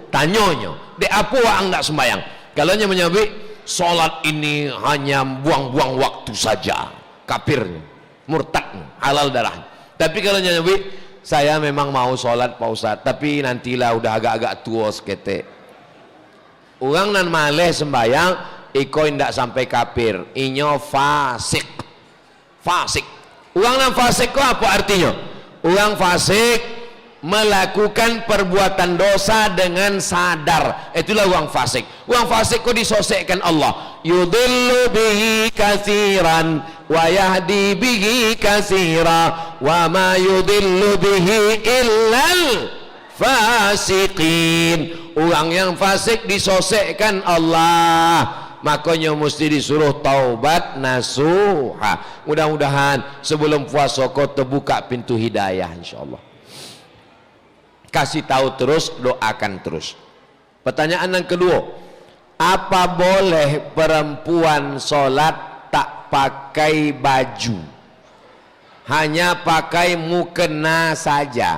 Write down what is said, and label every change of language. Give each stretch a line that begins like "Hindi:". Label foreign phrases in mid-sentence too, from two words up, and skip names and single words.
Indonesian: Tanyanya, de apa orang ndak sembayang? Kalau nya menyebut solat ini hanya buang-buang waktu saja, kafir, murtad, halal darah. Tapi kalau nya menyebut Saya memang mau sholat Pak Ustadz, tapi nantilah udah agak-agak tua sekete.
Minangkabau: Orang nan maleh sembayang, iko indak sampai kafir, inyo fasik. Fasik. Orang nan fasik kok apa artinya?
Indonesian: Orang fasik melakukan perbuatan dosa dengan sadar, itulah orang fasik. Orang fasik kok disosekkan Allah,
Arabic: يضل به كثيرا ويهدي به كثيرا وما يضل به إلا الفاسقين.
Indonesian: Orang yang fasik disosekkan Allah, makanya mesti disuruh taubat nasuha. Mudah-mudahan sebelum puasa kau terbuka pintu hidayah insyaallah. Kasih tahu terus, doakan terus. Pertanyaan yang kedua, apa boleh perempuan sholat tak pakai baju, hanya pakai mukena saja?